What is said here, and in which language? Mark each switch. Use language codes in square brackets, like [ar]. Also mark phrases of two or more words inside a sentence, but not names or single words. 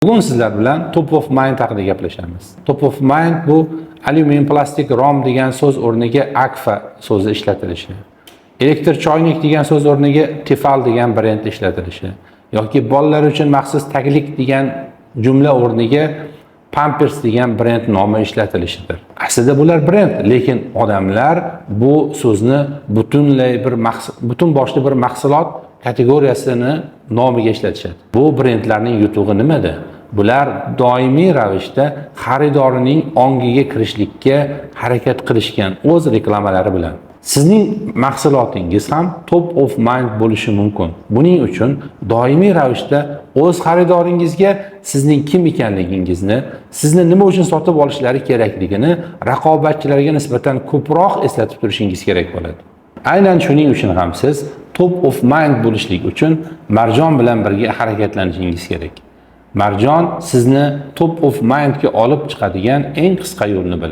[uz] Bugun sizlar bilan [en] top of mind [uz] haqida gaplashamiz. [en] Top of mind [uz] bu alyumin plastik rom degan so'z o'rniga akfa so'zi ishlatilishi, elektr choynik degan so'z o'rniga Tefal degan brend ishlatilishi yoki bolalar uchun maxsus taglik degan jumla o'rniga Pampers degan brend nomi ishlatilishidir. Aslida bular brend, lekin odamlar bu so'zni butun boshli bir mahsulot kategoriyasini nomiga ishlatishadi. Bu brendlarning yutug'i nimada? Bular doimiy ravishda xaridorning ongiga kirishlikka harakat qilishgan o'z reklamalari bilan. Sizning mahsulotingiz ham [en] top of mind [uz] bo'lishi mumkin. Buning uchun doimiy ravishda o'z xaridoringizga sizning kim ekanligingizni, sizni nima uchun sotib olishlari kerakligini raqobatchilarga nisbatan ko'proq eslatib turishingiz kerak bo'ladi. Aynan shuning uchun ham siz [en] top of mind [uz] bo'lishlik uchun Marjon bilan birga harakatlanishingiz kerak. Marjon sizni [en] top of mind [uz] ga olib chiqadigan eng qisqa yo'lni biladi.